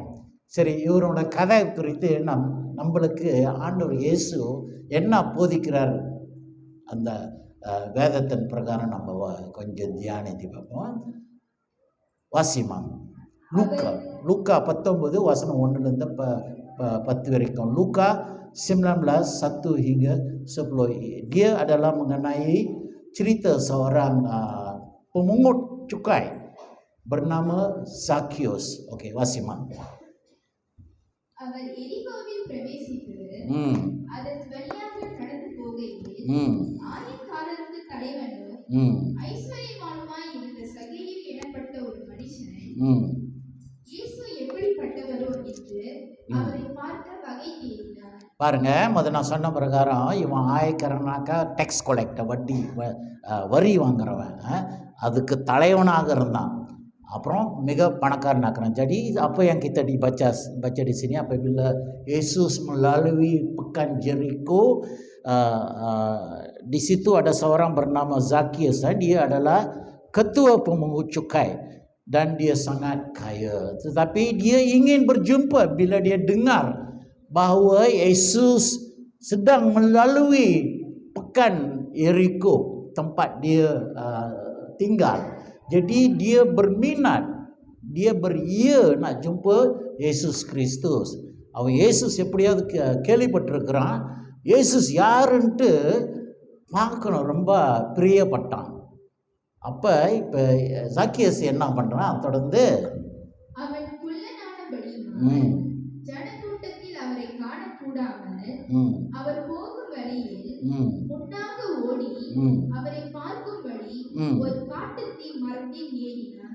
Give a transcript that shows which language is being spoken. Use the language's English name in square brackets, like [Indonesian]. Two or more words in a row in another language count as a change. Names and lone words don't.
[Tamil] சரி, இவரோட கதை குறித்து நம்மளுக்கு ஆண்டவர் இயேசு என்ன போதிக்கிறார், அந்த வேதத்தின் பிரகாரம் நம்ம கொஞ்சம் தியானித்து பார்ப்போம். வாசிமா லூக்கா 19 வசனம் 1 10 வரைக்கும். [Malay] Luka 19 hingga 10. Dia adalah mengenai cerita seorang pemungut cukai bernama Zacchaeus. Oke, [Tamil] Wasima. அவர் எரிகோவில் பிரவேசித்து அதன் வழியாக கடந்து போகையில் ஆயக்காரருக்கு தலைவனும் ஐஸ்வர்யவானுமாய் இருந்த சகேயு எனப்பட்ட ஒரு மனுஷனை இயேசு எப்படிப்பட்டவரோ என்று அவரை பார்க்க வகை தேடினார். பாருங்க, நான் சொன்ன பிரகாரம் இவன் ஆயக்காரனாக்கா [English] tax collector, [Tamil] வரி வாங்குறவன். அதுக்கு தலைவனாக இருந்தான். அப்போ மிக பணக்காரனாக. [Malay] Jadi apa yang kita baca di sini apabila Yesus melalui pekan Jericho, di situ ada seorang bernama Zacchaeus. Dia adalah ketua pemungut cukai dan dia sangat kaya. Tetapi dia ingin berjumpa bila dia dengar bahwa Yesus sedang melalui pekan meninggikan Yeriko, tempat dia tinggal. Jadi dia berminat, dia beria nak jumpa Yesus Kristus. [Tamil] அவன் இயேசுஸ் எப்படியாவது கேள்விப்பட்டிருக்கிறான். இயேசுஸ் யாருன்ட்டு பார்க்கணும், ரொம்ப பிரியப்பட்டான். அப்போ இப்போ சாக்கியஸ் என்ன பண்ணுறான், தொடர்ந்து அவன் குள்ளனானபடியினால் ஜனக்கூட்டத்தில் அவரை காணக்கூடாமல் அவர் போகும் வழியில் முன்னாக ஓடி அவரை பார்க்கும்படி ஒரு காட்டுத்தீ மரத்தில் ஏறினான்.